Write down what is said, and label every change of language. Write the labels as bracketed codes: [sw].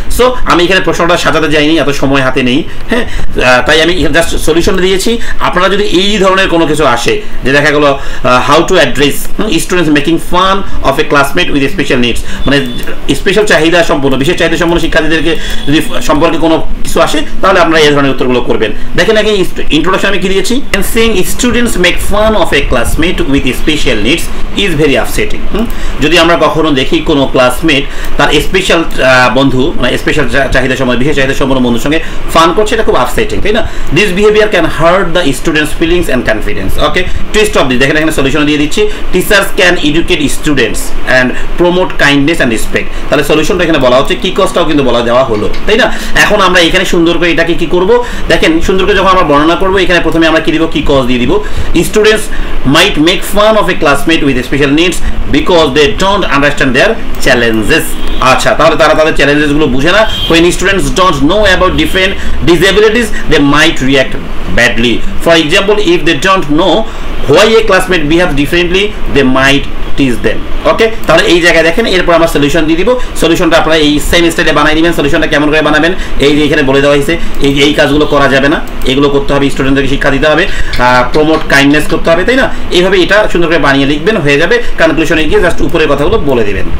[bn] So আমি এখানে প্রশ্নটা সাজাতে যাইনি, এত সময় হাতে নেই, হ্যাঁ, তাই আমি জাস্ট সলিউশনটা দিয়েছি। আপনারা যদি এই ধরনের কোনো কিছু আসে যে দেখা গেল [en] how to address students making fun of a classmate with special needs, মানে special [bn] চাহিদা সম্পন্ন বিশেষ চাহিদা সম্পন্ন শিক্ষার্থীদেরকে যদি সম্পর্কে কোনো কিছু আসে তাহলে আপনারা এই ধরনের উত্তরগুলো করবেন। দেখেন আগে ইন্ট্রোডাকশন আমি কি দিয়েছি, [en] seeing students make fun of a classmate with special needs is very upsetting। [bn] যদি আমরা কখনো দেখি কোনো ক্লাসমেট তার স্পেশাল বন্ধু মানে স্পেশাল চাহিদা সম্পন্ন বিশেষ চাহিদা সম্পন্ন বন্ধুর সঙ্গে ফান করছে, এটা খুব আপসেটিং, তাই না? [en] This behaviour can hurt the students feelings and confidence. Okay, twist of this [bn] দেখেন এখানে সলিউশন দিয়ে দিচ্ছি, [en] Teachers can educate students and promote kindness and respect. [bn] তাহলে সলিউশনটা এখানে বলা হচ্ছে, কি কজটাও কিন্তু বলা দেওয়া হলো, তাই না? এখন আমরা এখানে সুন্দর করে এটাকে কি করব, দেখেন সুন্দর করে যখন আমরা বর্ণনা করবো এখানে প্রথমে আমরা কি দিব, কি কজ দিয়ে দিব। [en] Students might make fun of a classmate with special needs because they don't understand their challenges. [bn] আচ্ছা, তাহলে তারা তাদের চ্যালেঞ্জেস গুলো বুঝে না। [en] when students don't know about different disabilities they might react badly. For example, if they don't know why a classmate behaves differently they might tease them. [bn] ওকে, তাহলে এই জায়গায় দেখেন এরপর আমরা সলিউশন দিয়ে দিব। সলিউশনটা আপনারা এই সেম স্টাইলে বানাই দিবেন। সলিউশনটা কেমন করে বানাবেন, এই যে এখানে বলে দেওয়া হয়েছে, এই কাজগুলো করা যাবে না, এগুলো করতে হবে, স্টুডেন্টদেরকে শিক্ষা দিতে হবে, প্রমোট কাইন্ডনেস করতে হবে, তাই না? এইভাবে এটা সুন্দর করে বানিয়ে লিখবেন, হয়ে যাবে। কনক্লুশনে গিয়ে জাস্ট উপরের কথাগুলো বলে দিবেন।